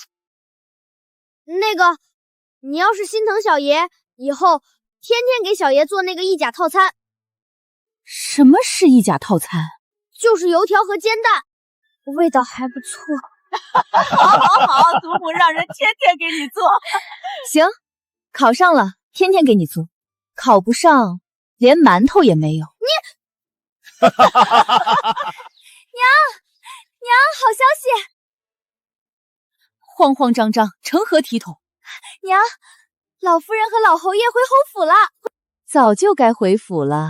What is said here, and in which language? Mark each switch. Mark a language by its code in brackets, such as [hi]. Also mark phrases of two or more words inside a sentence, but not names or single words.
[zh] 那个，你要是心疼小爷，以後天天給小爺做那個意甲套餐。什麼是意甲套餐？就是油條和煎蛋，味道還不錯。好，祖母讓人天天給你做。行，考上了，天天給你做；考不上，連饅頭也沒有。娘，好消息！慌慌張張，成何體統？娘，老夫人和老侯爺回侯府了。早就該回府了。